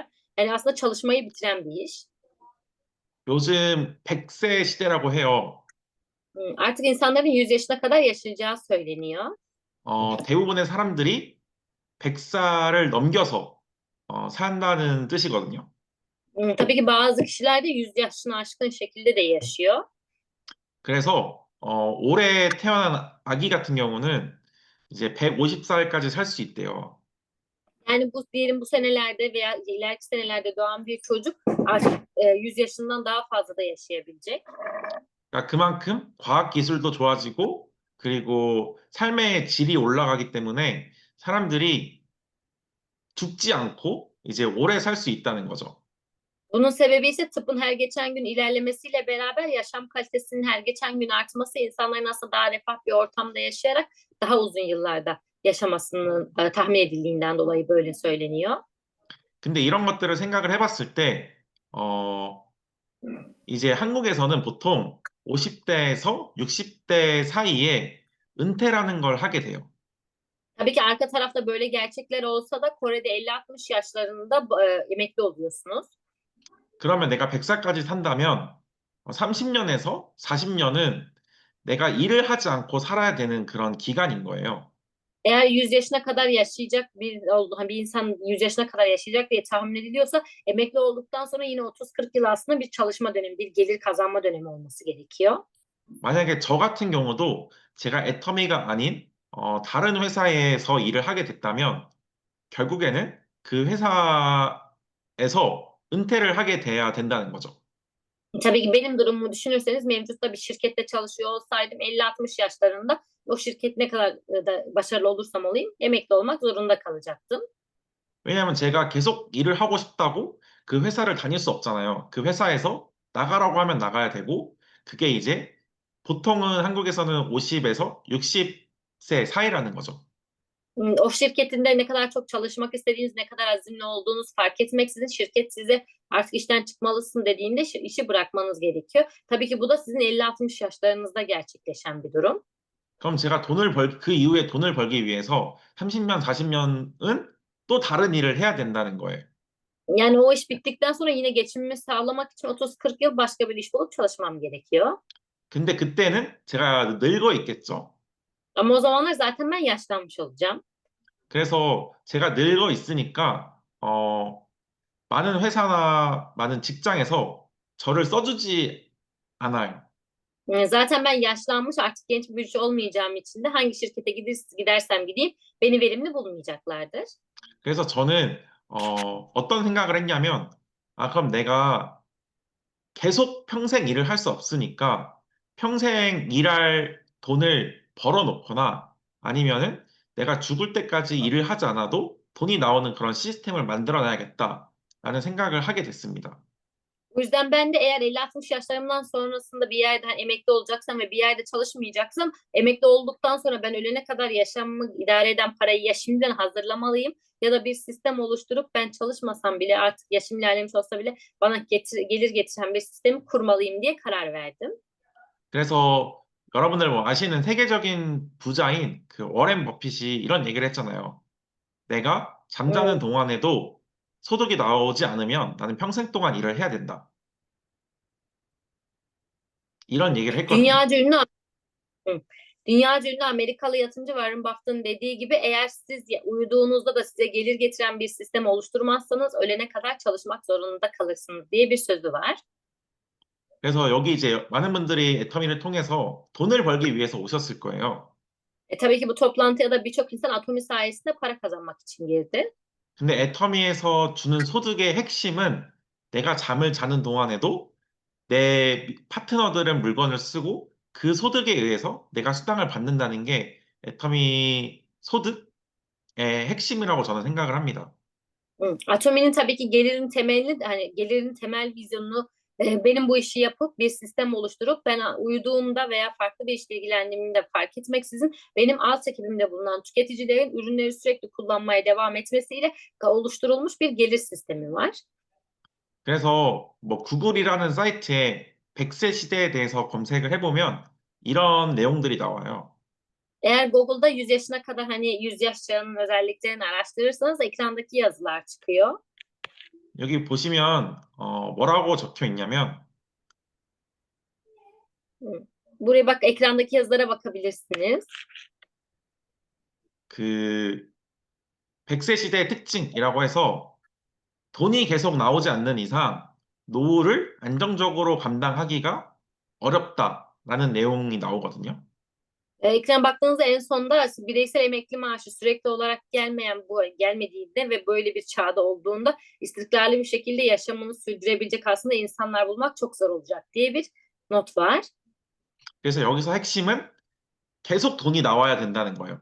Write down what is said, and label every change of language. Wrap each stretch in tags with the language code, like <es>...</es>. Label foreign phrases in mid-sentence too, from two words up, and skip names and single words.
<tr>Yani aslında çalışmayı bitiren bir iş.</tr> <ko>요즘 100세 시대라고 해요.</ko> <tr>Artık insanların 100 yaşına kadar yaşayacağı söyleniyor.</tr> <ko>대부분의 사람들이 100살을 넘겨서 산다는 뜻이거든요.</ko> <tr>Tabii ki bazı kişiler de 100 yaşını aşkın şekilde de yaşıyor.</tr> <ko>그래서 올해 태어난 아기 같은 경우는 이제 150살까지 살 수 있대요.</ko> <tr>Yani bu diyelim bu senelerde veya ileriki senelerde doğan bir çocuk artık 100 yaşından daha fazla da yaşayabilecek.</tr> <ko>그러니까 그만큼 과학 기술도 좋아지고 그리고 삶의 질이 올라가기 때문에 사람들이 죽지 않고 이제 오래 살 수 있다는 거죠.</ko> <tr>Bunun sebebi ise tıbbın her geçen gün ilerlemesiyle beraber yaşam kalitesinin her geçen gün artması, insanların aslında daha refah bir ortamda yaşayarak daha uzun yıllarda yaşamasının tahmin edildiğinden dolayı böyle söyleniyor.</tr> <ko>근데 이런 것들을 생각을 해봤을 때 이제 한국에서는 보통 50대에서 60대 사이에 은퇴라는 걸 하게 돼요.</ko> <tr>Tabii ki arka tarafta böyle gerçekler olsa da Kore'de 50-60 yaşlarında emekli oluyorsunuz.</tr> <ko>그러면 내가 100살까지 산다면 30년에서 40년은 내가 일을 하지 않고 살아야 되는 그런 기간인 거예요.</ko> <tr>Eğer 100 yaşına kadar yaşayacak bir insan 100 yaşına kadar yaşayacak diye tahmin ediliyorsa emekli olduktan sonra yine 30-40 yıl aslında bir çalışma dönemi, bir gelir kazanma dönemi olması gerekiyor.</tr> <ko>만약에 저 같은 경우도 제가 애터미가 아닌 다른 회사에서 일을 하게 됐다면 결국에는 그 회사에서 은퇴를 하게 돼야 된다는 거죠.</ko> <tr>Tabii ki benim durumumu düşünürseniz mevcutta bir şirkette çalışıyor olsaydım 50-60 yaşlarında o şirket ne kadar da başarılı olursam olayım emekli olmak zorunda kalacaktım.</tr> <ko>왜냐하면 제가 계속 일을 하고 싶다고 그 회사를 다닐 수 없잖아요. 그 회사에서 나가라고 하면 나가야 되고 그게 이제 보통은 한국에서는 50에서 60세 사이라는 거죠.</ko> <tr>O şirketinde ne kadar çok çalışmak istediğiniz, ne kadar azimli olduğunuz fark etmeksizin şirket size artık işten çıkmalısın dediğinde işi bırakmanız gerekiyor. Tabii ki bu da sizin 50-60 yaşlarınızda gerçekleşen bir durum.</tr> <ko>그럼 제가 그 이후에 돈을 벌기 위해서 30년, 40년은 또 다른 일을 해야 된다는 거예요.</ko> <tr>Yani o iş bittikten sonra yine geçimimi sağlamak için 30-40 yıl başka bir iş bulup çalışmam gerekiyor.</tr> <ko>근데 그때는 제가 늙어 있겠죠.</ko> <tr>Ama o zamanlar zaten ben yaşlanmış olacağım.</tr> <ko>그래서 제가 늙어 있으니까 많은 회사나 많은 직장에서 저를 써주지 않아요.</ko> <tr>Zaten ben yaşlanmış artık genç bir güç olmayacağım için de hangi şirkete gidersem gideyim beni verimli bulmayacaklardır.</tr> <ko>그래서 저는 어떤 생각을 했냐면, 아, 그럼 내가 계속 평생 일을 할 수 없으니까 평생 일할 돈을 벌어놓거나 아니면은 내가 죽을 때까지 일을 하지 않아도 돈이 나오는 그런 시스템을 만들어놔야겠다라는 생각을 하게 됐습니다.</ko> <tr>O yüzden ben de eğer 50-60 yaşlarımdan sonrasında bir yerden emekli olacaksam ve bir yerde çalışmayacaksam emekli olduktan sonra ben ölene kadar yaşamımı idare eden parayı ya şimdiden hazırlamalıyım ya da bir sistem oluşturup ben çalışmasam bile artık yaşım ilerlemiş olsa bile bana gelir getiren bir sistemi kurmalıyım diye karar verdim.</tr> <ko>그래서 여러분들 뭐 아시는 세계적인 부자인 그 워렌 버핏이 이런 얘기를 했잖아요. 내가 잠자는</ko> <tr>Evet.</tr> <ko>동안에도 소득이 나오지 않으면 나는 평생 동안 일을 해야 된다. 이런 얘기를 했거든요.</ko> <tr>Dünyaca ünlü Hı. Dünyaca ünlü Amerikalı yatırımcı Warren Buffett'ın dediği gibi eğer siz uyuduğunuzda da size gelir getiren bir sistem oluşturmazsanız ölene kadar çalışmak zorunda kalırsınız diye bir sözü var.</tr> <ko>그래서 여기 이제 많은 분들이 애터미를 통해서 돈을 벌기 위해서 오셨을 거예요.</ko> <tr>Tabii ki bu toplantıya da birçok insan Atomi sayesinde para kazanmak için girdi.</tr> <ko>근데 애터미에서 주는 소득의 핵심은 내가 잠을 자는 동안에도 내 파트너들은 물건을 쓰고 그 소득에 의해서 내가 수당을 받는다는 게 애터미 소득의 핵심이라고 저는 생각을 합니다.</ko> <tr>Atomi'nin tabii ki gelirin temelini hani gelirin temel vizyonunu benim bu işi yapıp bir sistem oluşturup ben uyuduğumda veya farklı bir işle ilgilendiğimde fark etmeksizin benim alt ekibimde bulunan tüketicilerin ürünleri sürekli kullanmaya devam etmesiyle oluşturulmuş bir gelir sistemi var.</tr> <ko>그래서 뭐 구글이라는 사이트에 100세 시대에 대해서 검색을 해보면 이런 내용들이 나와요.</ko> <tr>Eğer Google'da 100 yaşına kadar hani 100 yaş çağının özelliklerini araştırırsanız ekrandaki yazılar çıkıyor.</tr> <ko>여기 보시면 뭐라고 적혀 있냐면</ko> <tr>Buraya bak ekrandaki yazılara bakabilirsiniz.</tr> <ko>그 100세 시대의 특징이라고 해서 돈이 계속 나오지 않는 이상 노후를 안정적으로 감당하기가 어렵다라는 내용이 나오거든요.</ko> <tr>Ekrana baktığınızda en sonda bireysel emekli maaşı sürekli olarak gelmediğinde ve böyle bir çağda olduğunda istikrarlı bir şekilde yaşamını sürdürebilecek aslında insanlar bulmak çok zor olacak diye bir not var.</tr> <ko>그래서 여기서 핵심은 계속 돈이 나와야 된다는 거예요.</ko>